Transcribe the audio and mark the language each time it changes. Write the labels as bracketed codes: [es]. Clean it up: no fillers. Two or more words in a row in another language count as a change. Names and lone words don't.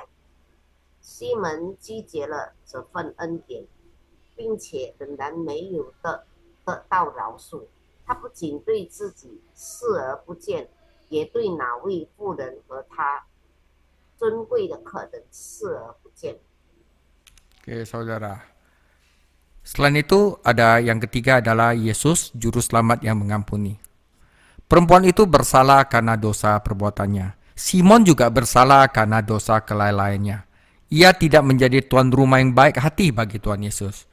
[zh] 西门拒绝了这份恩典，并且仍然没有得到饶恕。他不仅对自己视而不见，也对哪位妇人和他尊贵的客人视而不见。 [id] Oke, saudara. Selain itu, ada yang ketiga adalah Yesus, Juru Selamat yang mengampuni. Perempuan itu bersalah karena dosa perbuatannya. Simon juga bersalah karena dosa kelalaiannya. Ia tidak menjadi tuan rumah yang baik hati bagi Tuhan Yesus.